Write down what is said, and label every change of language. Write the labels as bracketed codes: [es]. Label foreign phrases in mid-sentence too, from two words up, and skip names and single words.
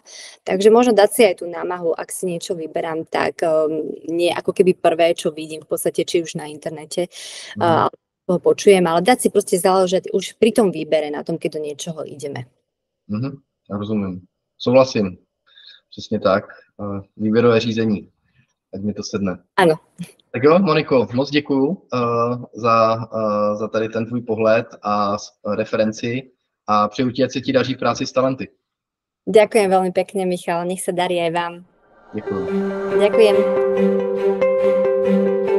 [sk] Takže možno dať si aj tú námahu, ak si niečo vyberám, tak nie ako keby prvé, čo vidím v podstate, či už na internete, ho počujem, ale dať si proste záležať už pri tom výbere, na tom, keď do niečoho ideme. [cs] Rozumím. Souhlasím. Přesně tak. Výběrové řízení. Ať mi to sedne. Ano. Tak jo, Moniko, moc děkuju za tady ten tvůj pohled a referenci a přeju ti, ať se ti daří v práci s talenty. [sk] Ďakujem veľmi pekne, Michal. Nech sa darí aj vám. [cs] Děkuju. [sk] Ďakujem.